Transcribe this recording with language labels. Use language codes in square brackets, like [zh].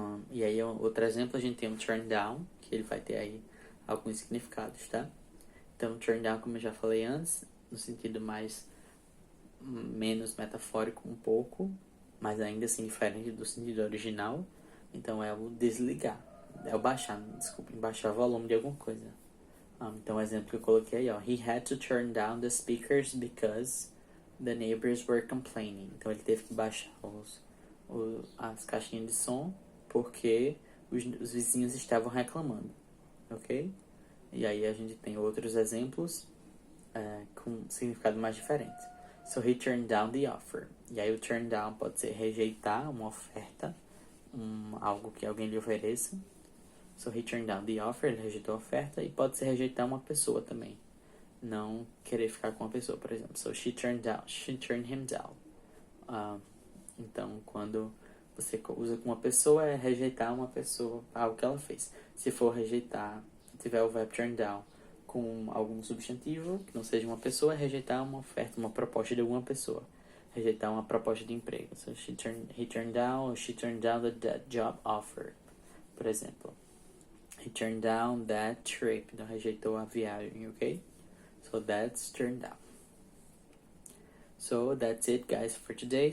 [pt] E aí outro exemplo, a gente tem um turn down, que ele vai ter aí alguns significados, tá? Então turn down, como eu já falei antes, no sentido menos metafórico um pouco, mas ainda assim diferente do sentido original. Então é o desligar, é o baixar o volume de alguma coisa. Então o exemplo que eu coloquei aí, ó, [en] he had to turn down the speakers because the neighbors were complaining. [pt] Então ele teve que baixar as caixinhas de som porque os vizinhos estavam reclamando, ok? E aí a gente tem outros exemplos com significado mais diferente. [en] So he turned down the offer. [pt] E aí o turn down pode ser rejeitar uma oferta, algo que alguém lhe ofereça. [en] So he turned down the offer, [pt] ele rejeitou a oferta. E pode ser rejeitar uma pessoa também, não querer ficar com uma pessoa, por exemplo. [en] So she turned him down. [pt] Então quando você usa com uma pessoa, é rejeitar uma pessoa, algo que ela fez. Se for rejeitar, tiver o verbo turn down com algum substantivo que não seja uma pessoa, é rejeitar uma oferta, uma proposta de alguma pessoa. Rejeitar uma proposta de emprego. [en] So he turned down, or she turned down that job offer, [pt] por exemplo. [en] He turned down that trip. [pt] Então rejeitou a viagem, ok? [en] So that's turned down. So that's it, guys, for today.